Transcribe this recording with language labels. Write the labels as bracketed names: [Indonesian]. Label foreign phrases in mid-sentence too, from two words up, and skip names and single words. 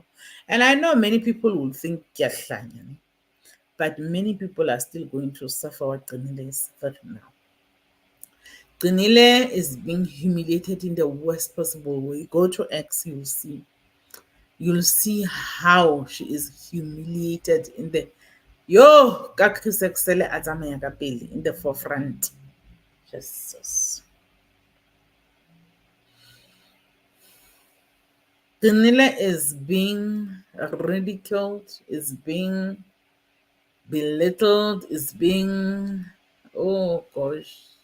[English] And I know many people will think "Kiyahlanya," but many people are still going to suffer what Gninile is suffering now. Gninile is being humiliated in the worst possible way. Go to X, you'll see. You'll see how she is humiliated in the [Southern Sotho] yo ka Chris Excel a tsamaya ka pele [English] in the forefront. Jesus. Gninile is being ridiculed, is being belittled, is being, oh gosh.